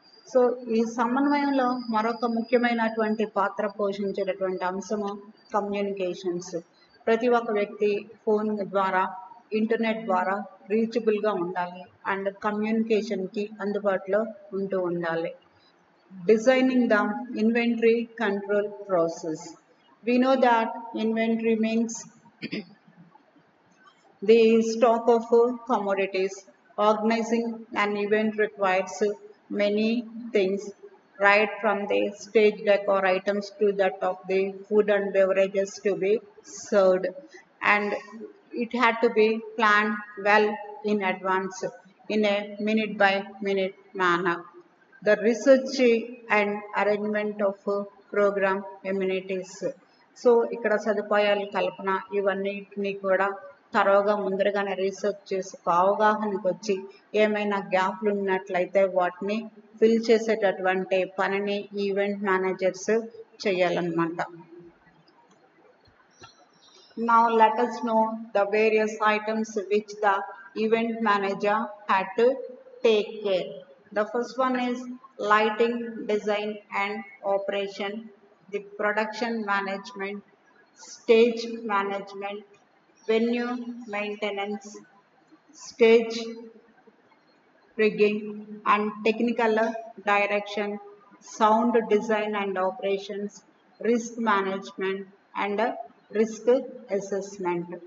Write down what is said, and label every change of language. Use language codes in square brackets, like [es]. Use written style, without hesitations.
[te] So ఈ సమన్వయంలో మరొక ముఖ్యమైనటువంటి పాత్ర పోషించేటటువంటి అంశము కమ్యూనికేషన్స్. ప్రతి ఒక్క వ్యక్తి ఫోన్ ద్వారా, ఇంటర్నెట్ ద్వారా రీచబుల్గా ఉండాలి అండ్ కమ్యూనికేషన్కి అందుబాటులో ఉంటూ ఉండాలి. [en] Designing the inventory control process. We know that inventory means the stock of commodities. Organizing an event requires many things, right from the stage decor items to that of the food and beverages to be served, and it had to be planned well in advance in a minute by minute manner. The research and arrangement of program amenities. [te] So ఇక్కడ సదుపాయాల కల్పన ఇవన్నిటిని కూడా తరోగా ముందరగానే research చేసి అవగాహనకు వచ్చి ఏమైనా గ్యాప్లు ఉన్నట్లయితే వాటిని ఫిల్ చేసేటటువంటి పనిని ఈవెంట్ మేనేజర్స్ చేయాలన్నమాట. [en] Now let us know the various items which the event manager had to take care. The first one is lighting, design and operation, the production management, stage management, venue maintenance, stage rigging and technical direction, sound design and operations, risk management and risk assessment.